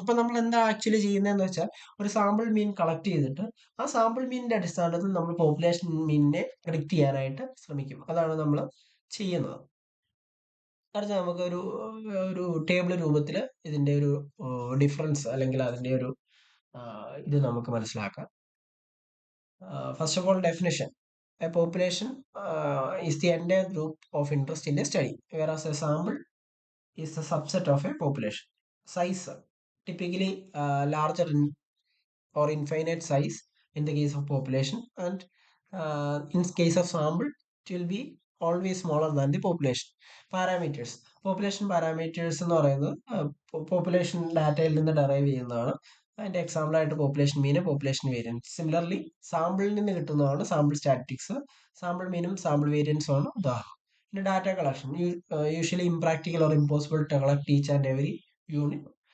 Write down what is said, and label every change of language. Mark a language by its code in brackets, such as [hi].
[ml] അപ്പൊ നമ്മൾ എന്താ ആക്ച്വലി ചെയ്യുന്നതെന്ന് വെച്ചാൽ ഒരു സാമ്പിൾ മീൻ കളക്ട് ചെയ്തിട്ട് ആ സാമ്പിൾ മീനിന്റെ അടിസ്ഥാനത്തിൽ നമ്മൾ പോപ്പുലേഷൻ മീനിനെ പ്രെഡിക്റ്റ് ചെയ്യാനായിട്ട് ശ്രമിക്കും. അതാണ് നമ്മൾ ചെയ്യുന്നത്. അടുത്ത നമുക്ക് ഒരു ടേബിൾ രൂപത്തിൽ ഇതിന്റെ ഒരു ഡിഫറൻസ് അല്ലെങ്കിൽ അതിന്റെ ഒരു ഇത് നമുക്ക് മനസ്സിലാക്കാം. [en] First of all definition. A population is the entire group of interest in a study, whereas a sample is a subset of a population. Size, typically larger or infinite size in the case of population, and in case of sample it will be always smaller than the population. Parameters. [ml] Population parameters എന്ന് പറയുന്നത് population ഡാറ്റയിൽ നിന്ന് derive ചെയ്യുന്നതാണ്. അതിന്റെ example ആയിട്ട് population മീന്, population variance. Similarly സാമ്പിളിൽ നിന്ന് കിട്ടുന്നതാണ് സാമ്പിൾ സ്റ്റാറ്റിസ്റ്റിക്സ്. സാമ്പിൾ മീനും സാമ്പിൾ വേരിയൻസും ആണ് ഉദാഹരണം. പിന്നെ data collection. [en] Usually impractical or impossible to collect each and every unit.